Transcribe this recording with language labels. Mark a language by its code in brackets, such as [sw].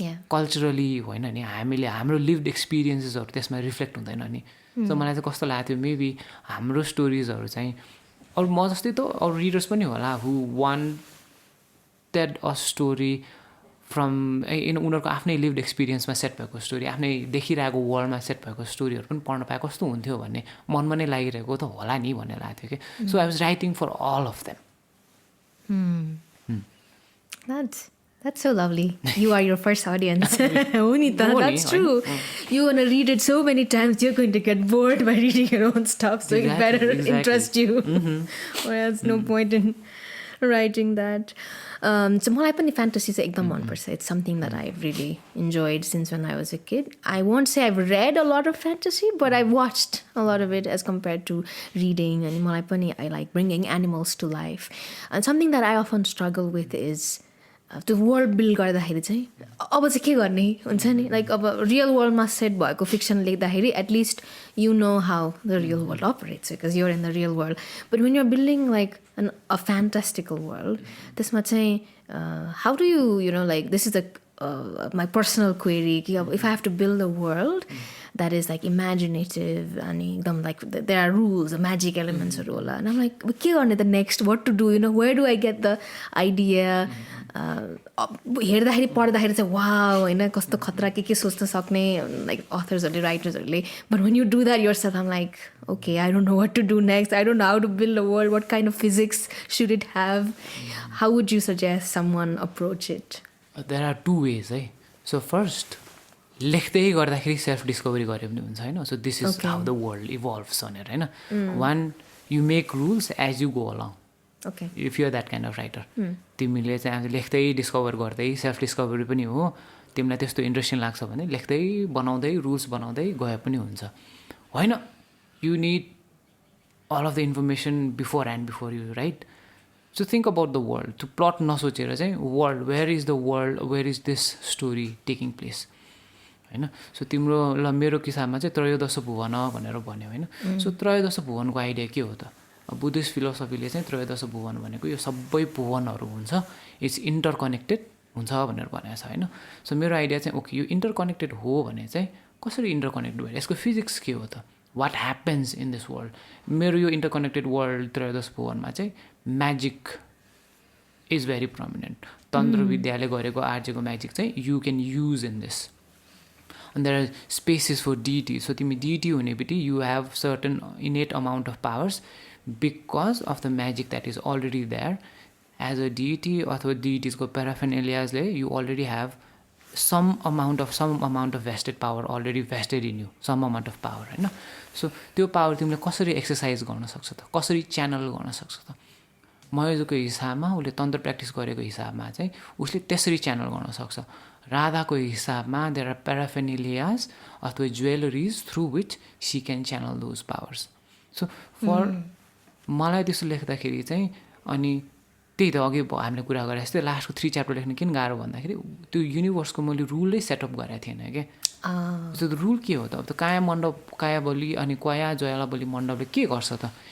[ne] Culturally होइन नि हामीले हाम्रो लिभड एक्सपिरियन्सेसहरू त्यसमा रिफ्लेक्ट हुँदैन नि सो मलाई चाहिँ कस्तो लागेको थियो मेबी हाम्रो स्टोरिजहरू चाहिँ अरू म जस्तै त अरू रिडर्स पनि होला [en] who wanted a story from [ne] उनीहरूको आफ्नै लिभड एक्सपिरियन्समा सेट भएको स्टोरी आफ्नै देखिरहेको वर्ल्डमा सेट भएको स्टोरीहरू पनि पढ्न पाए कस्तो हुन्थ्यो भन्ने मनमा नै लागिरहेको त होला नि भन्ने लाग्थ्यो कि [en] So I was writing for all of them That's so lovely. You are your first audience. That's true. You're going to read it so many times, you're going to get bored by reading your own stuff. So it better interest you. Or else no point in writing that. [ne] So मलाई पनि fantasy चाहिँ एकदम मनपर्छ. [en] It's something that I've really enjoyed since when I was a kid. I won't say I've read a lot of fantasy, but I've watched a lot of it as compared to reading. And [ne] मलाई पनि [en] I like bringing animals to life. And something that I often struggle with is [ne] त्यो world build गर्दाखेरि चाहिँ अब चाहिँ के गर्ने हुन्छ नि [en] like अब [ne] रियल वर्ल्डमा सेट भएको फिक्सन लेख्दाखेरि [en] at least you know how the real world operates because you're in the real world but when you're building like a fantastical world [ne] त्यसमा चाहिँ [en] how do you know like this is the my personal query कि अब if I have to build the world that is like imaginative and ekdam like there are rules, magic elements and I'm like [ne] ke garne [en] the next, what to do, you know, where do I get the idea [ne] हेर्दाखेरि पढ्दाखेरि चाहिँ wow होइन कस्तो खतरा के सोच्न सक्ने like अथर्सहरूले राइटर्सहरूले [en] But when you do that yourself I'm like okay I don't know what to do next, I don't know how to build a world, what kind of physics should it have, how would you suggest someone approach it? There are two ways है. [ne] So first लेख्दै गर्दाखेरि self discovery गरे पनि हुन्छ होइन. [en] so this is how the world evolves [ne] भनेर होइन. [en] When you make rules as you go along. If you're that kind of writer [ne] तिमीले चाहिँ लेख्दै डिस्कभर गर्दै सेल्फ डिस्कभरी पनि हो. तिमीलाई त्यस्तो इन्ट्रेस्टिङ लाग्छ भने लेख्दै बनाउँदै रुल्स बनाउँदै गए पनि हुन्छ होइन. [en] You need all of the information beforehand before you write. So think about the world. [ne] त्यो प्लट नसोचेर चाहिँ [en] World where is the world, where is this story taking place होइन. [ne] सो तिम्रो ल मेरो किसाबमा चाहिँ त्रयोदश भुवन भनेर भन्यो होइन. सो त्रयोदश भुवनको आइडिया के हो त? बुद्धिस्ट फिलोसफीले चाहिँ त्रयोदश भुवन भनेको यो सबै भुवनहरू हुन्छ, [en] it's interconnected [ne] हुन्छ भनेर भनेको छ होइन. सो मेरो आइडिया चाहिँ ओके यो इन्टरकनेक्टेड हो भने चाहिँ कसरी इन्टरकनेक्ट भयो, यसको फिजिक्स के हो त, [en] What happens in this world. [ne] मेरो यो इन्टरकनेक्टेड वर्ल्ड त्रयोदश भुवनमा चाहिँ [en] Magic is very prominent. [ne] तन्त्र विद्याले गरेको आर्यको म्याजिक चाहिँ [en] You can use in this. And there are spaces for deity. So [ne] तिमी deity हुने बित्तिकै [en] you have certain innate amount of powers because of the magic that is already there. As a deity [ne] अथवा deities को [en] paraphernalias ले you already have some amount of vested power already vested in you, some amount of power होइन. [ne] So त्यो power तिमीले कसरी exercise गर्न सक्छ त, कसरी च्यानल गर्न सक्छ त. मयजुको हिसाबमा उसले तन्त्र प्र्याक्टिस गरेको हिसाबमा चाहिँ उसले त्यसरी च्यानल गर्न सक्छ. राधाको हिसाबमा [en] There are paraphernalias अथवा jewelleries through which she can channel those powers. [ne] So for मलाई त्यसो लेख्दाखेरि चाहिँ अनि त्यही त अघि हामीले कुरा गरे जस्तै लास्टको 3 च्याप्टर लेख्न किन गाह्रो भन्दाखेरि त्यो युनिभर्सको मैले रुलै सेटअप गरेको थिएन क्या. सो त्यो रुल के हो त? अब त काया मण्डप, काया बलि अनि कया जयला बलि मण्डपले के गर्छ त?